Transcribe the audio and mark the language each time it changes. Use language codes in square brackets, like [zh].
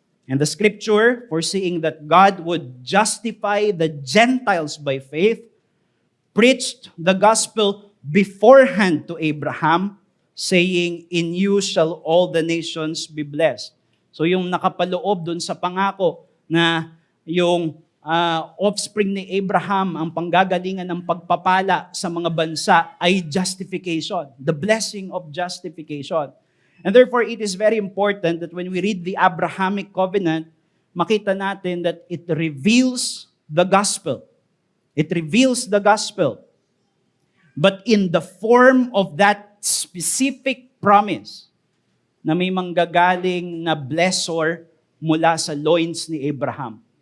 [en] And the scripture, foreseeing that God would justify the Gentiles by faith, preached the gospel beforehand to Abraham, saying, in you shall all the nations be blessed. [tl] So yung nakapaloob dun sa pangako na yung offspring ni Abraham, ang panggagalingan ng pagpapala sa mga bansa ay justification, [en] the blessing of justification. And therefore, it is very important that when we read the Abrahamic covenant, [tl] makita natin [en] that it reveals the gospel. It reveals the gospel. But in the form of that specific promise [tl] na may manggagaling na blessor mula sa loins ni Abraham.